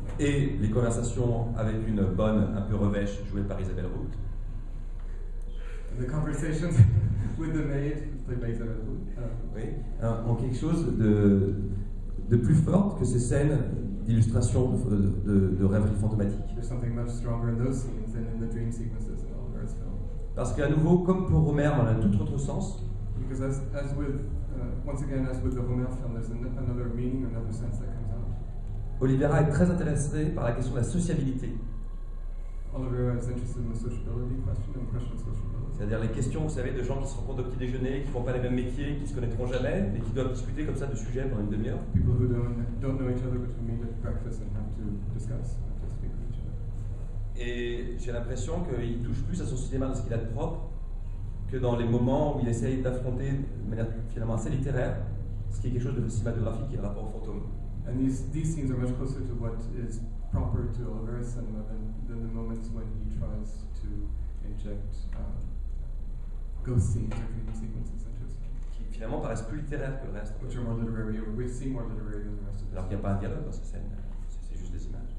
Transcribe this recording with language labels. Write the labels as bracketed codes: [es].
[fr] Et les conversations avec une bonne un peu revêche jouée par Isabelle Root. [en] The conversations with the maid played by Isabelle Root. [fr] Oui, en quelque chose de plus fort que ces scènes d'illustration de rêverie fantomatique. [en] There's something much stronger in those scenes than in the dream sequences in Oliveira's film. [fr] Parce qu'à nouveau, comme pour Romer, on a un tout autre sens. [en] Because as with once again, as with the Romer film, there's another meaning, another sense that comes out. [fr] Oliveira est très intéressé par la question de la sociabilité. [en] Oliveira is interested in the sociability question, and the question of sociability. [fr] C'est-à-dire les questions, vous savez, de gens qui se rencontrent au petit déjeuner, qui font pas les mêmes métiers, qui se connaîtront jamais, mais qui doivent discuter comme ça de sujets pendant une demi-heure. [en] People who don't know each other but who meet at breakfast and have to discuss, have to speak with each other. [fr] Et j'ai l'impression qu'il touche plus à son cinéma dans ce qu'il a de propre que dans les moments où il essaye d'affronter de manière finalement assez littéraire ce qui est quelque chose de cinématographique qui est le rapport au fantôme. [en] And these scenes are much closer to what is proper to Oliveira's cinema than the moments when he tries to inject ghost scenes or dream sequences into his film. [fr] Qui finalement paraissent plus littéraires que le reste. [en] Which are more literary, or we seem more literary than the rest of the [fr] Alors qu'il n'y a pas un dialogue dans ces scènes, c'est juste des images.